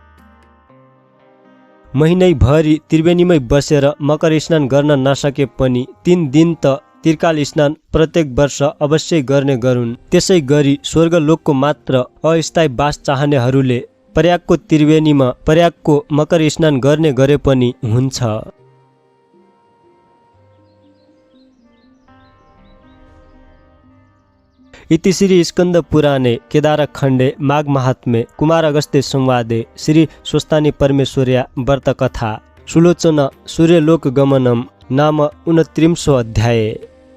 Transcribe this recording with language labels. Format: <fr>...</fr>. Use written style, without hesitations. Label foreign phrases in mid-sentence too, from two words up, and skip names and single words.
<ne>महिनैभरि त्रिवेणीमै बसेर मकर स्नान गर्न नसके पनि 3 दिन त त्रिकाल स्नान प्रत्येक वर्ष अवश्य गर्ने गरून्। त्यसै गरी स्वर्गलोकको मात्र अस्थायी वास चाहनेहरूले प्रयागको त्रिवेणीमा प्रयागको मकर स्नान गर्ने गरे पनि हुन्छ।</ne> <sa>इति श्री स्कंद पुराणे केदारखण्डे माघ महात्म्ये कुमार अगस्त्य संवादे श्री स्वस्तानि परमेश्वर्या व्रत कथा सुलोचना सूर्यलोक गमनम नाम 29 अध्याय।</sa>